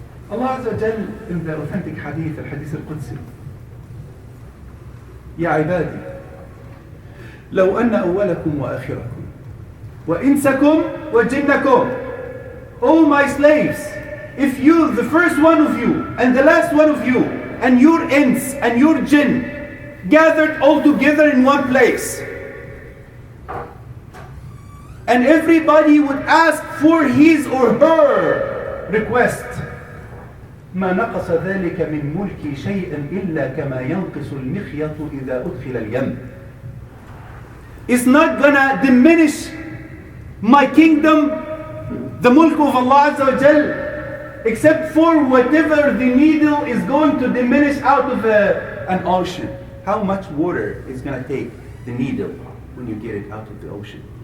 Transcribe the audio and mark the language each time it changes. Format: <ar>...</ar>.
<en>Allah Azza wa Jalla in the authentic hadith, al-hadith al-Qudsi,</en> <ar>Ya ibadi, لو أن أولكم وآخركم وإنسكم وجنكم,</ar> <en>O my slaves, if you, the first one of you and the last one of you and your ins and your jinn gathered all together in one place, and everybody would ask for his or her request.</en> <ar>ما نقص ذلك من ملكي شيئا إلا كما ينقص المخيط إذا أدخل اليم.</ar> <en>It's not gonna diminish my kingdom, the mulk of Allah Azza wa Jal, except for whatever the needle is going to diminish out of an ocean. How much water is going to take the needle when you get it out of the ocean?</en>